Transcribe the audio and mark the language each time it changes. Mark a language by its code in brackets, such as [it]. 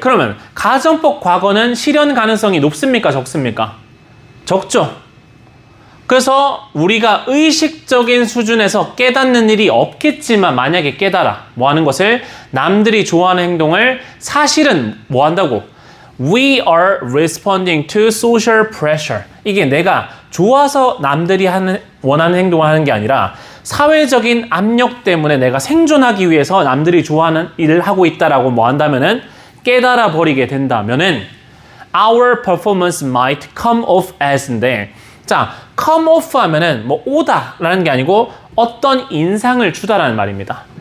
[ko] 그러면 가정법 과거는 실현 가능성이 높습니까? 적습니까? 적죠. 그래서 우리가 의식적인 수준에서 깨닫는 일이 없겠지만, 만약에 깨달아 뭐 하는 것을, 남들이 좋아하는 행동을 사실은 뭐 한다고? [en] We are responding to social pressure. [ko] 이게 내가 좋아서 남들이 원하는 행동을 하는 게 아니라 사회적인 압력 때문에 내가 생존하기 위해서 남들이 좋아하는 일을 하고 있다라고 뭐 한다면은, 깨달아 버리게 된다면은 [en] our performance might come off as [ko] 인데, 자, [en] come off [ko] 하면은 뭐 오다 라는 게 아니고 어떤 인상을 주다라는 말입니다.